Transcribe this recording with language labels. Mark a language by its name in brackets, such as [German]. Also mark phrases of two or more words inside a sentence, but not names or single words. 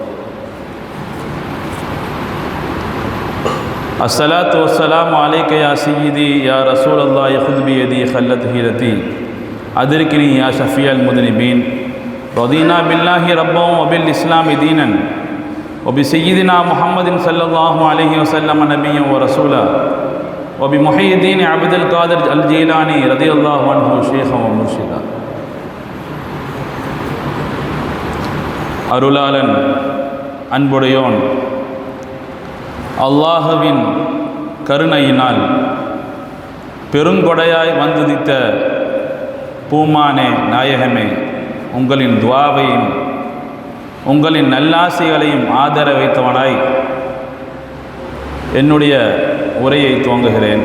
[Arabic] الصلاة والسلام عليك يا سيدي يا رسول الله، خذ بيدي خلت هيرتي أدركني يا شفيع المذنبين. رضينا بالله ربا وبالإسلام دينا وبسيدنا محمد صلى الله عليه وسلم نبيا ورسولا وبمحي الدين عبد القادر الجيلاني رضي الله عنه شيخا ومرشدا. [Tamil] அருளாளன் அன்புடையோன் அல்லாஹுவின் கருணையினால் பெருங்கொடையாய் வந்துதித்த பூமானே நாயகமே, உங்களின் துவாவையும் உங்களின் நல்லாசைகளையும் ஆதர வைத்தவனாய் என்னுடைய உரையை துவங்குகிறேன்.